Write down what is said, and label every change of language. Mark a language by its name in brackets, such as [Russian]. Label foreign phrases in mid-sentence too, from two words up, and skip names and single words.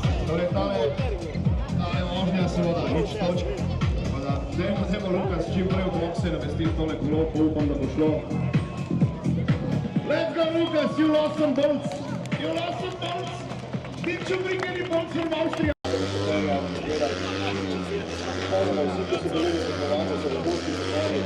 [Slovenian] Torej, tale vožnja seveda nič točk. Dajmo Lukas čim prej v bokse namestiti tole kolo, pa upam, da bo šlo. [English] Let's go, Lukas, you lost some bolts. You lost some bolts. Did you bring any bolts from Austria? [Slovenian] Pozdrav vsi, ki so bili tekmovalci, so vrhunski tekmovalci.